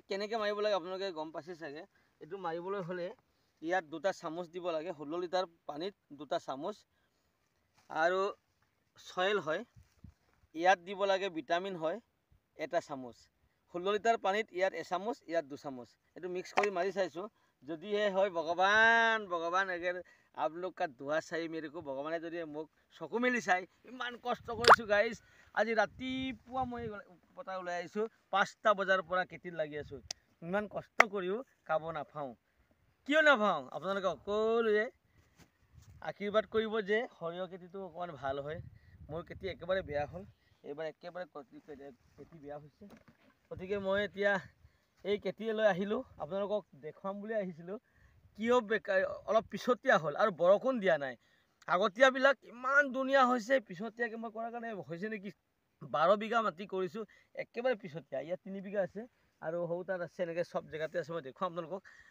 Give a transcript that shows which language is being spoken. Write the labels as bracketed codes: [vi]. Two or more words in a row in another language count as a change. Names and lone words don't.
[as] কেনেকৈ মাৰিব লাগে আপোনালোকে গম পাইছে চাগে এইটো মাৰিবলৈ হ'লে ইয়াত দুটা চামুচ দিব লাগে 16 লিটাৰ পানীত দুটা চামুচ আৰু সয়েল হয় ইয়াত দিব লাগে ভিটামিন হয় এটা চামুচ 16 লিটাৰ পানীত ইয়াত এচামুচ ইয়াত দুচামুচ এইটো মিক্স কৰি মাৰি চাইছোঁ যদিহে হয় ভগৱান ভগৱান এগেৰ [hi] आप लोग का दुआ चाहिए मेरे को [as] भगवाने যদি মোক চকু মেলি চাই ইমান কষ্ট কৰিছোঁ গাইজ আজি ৰাতিপুৱা মই পতা ওলাই আহিছোঁ 5টা বজাৰ পৰা খেতিত লাগি আছোঁ ইমান কষ্ট কৰিও খাব নাপাওঁ কিয় নাপাওঁ আপোনালোকে সকলোৱে আশীৰ্বাদ কৰিব যে সৰিয়হ খেতিটো অকণমান ভাল হয় মোৰ খেতি একেবাৰে বেয়া হ'ল এইবাৰ একেবাৰে খেতি বেয়া হৈছে গতিকে মই এতিয়া এই খেতিলৈ আহিলোঁ আপোনালোকক দেখুৱাম বুলি আহিছিলোঁ কিয় বেকাৰ অলপ পিছতীয়া হ'ল আৰু বৰষুণ দিয়া নাই আগতীয়াবিলাক ইমান ধুনীয়া হৈছে পিছতীয়াকৈ মই কৰাৰ কাৰণে হৈছে নেকি 12 বিঘা মাটি কৰিছোঁ একেবাৰে পিছতীয়া ইয়াত 3 বিঘা আছে আৰু সৌ তাত আছে এনেকৈ চব জেগাতে আছে মই দেখুৱাম আপোনালোকক